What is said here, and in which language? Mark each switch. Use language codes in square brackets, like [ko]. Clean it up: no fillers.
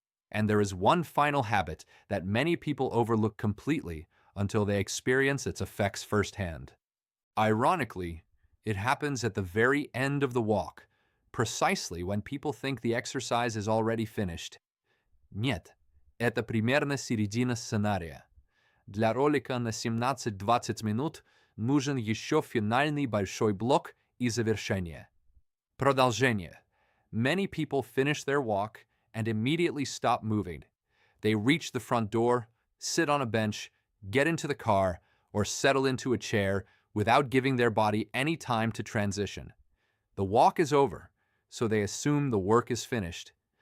[en] And there is one final habit that many people overlook completely until they experience its effects firsthand. Ironically, it happens at the very end of the walk, precisely when people think the exercise is already finished. [ru] Нет, это примерно середина сценария. Для ролика на 17-20 минут нужен еще финальный большой блок и завершение. Продолжение. [en] Many people finish their walk and immediately stop moving. They reach the front door, sit on a bench, get into the car, or settle into a chair without giving their body any time to transition. The walk is over, so they assume the work is finished.